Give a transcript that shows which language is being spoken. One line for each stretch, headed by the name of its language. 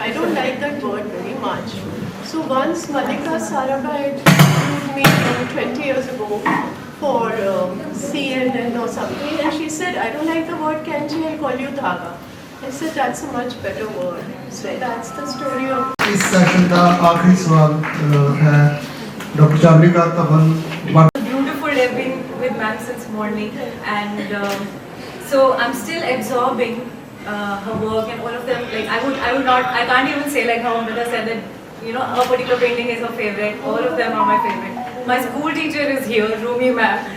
English: I don't like that word very much. So once Malika Sarabhai interviewed me 20 years ago for CNN or something, and she said, I don't like the word Kenchi, I'll call you Dhaga. I said, that's a much better word. So that's the story of...
Hindi: इस session का आखिरी सवाल है doctor चावड़ीकर तबन
English: Beautiful. I've been with ma'am since morning, and so I'm still absorbing her work and all of them. Like I can't even say like how Amrita said that, her particular painting is her favorite. All of them are my favorite. My school teacher is here, Rumi ma'am.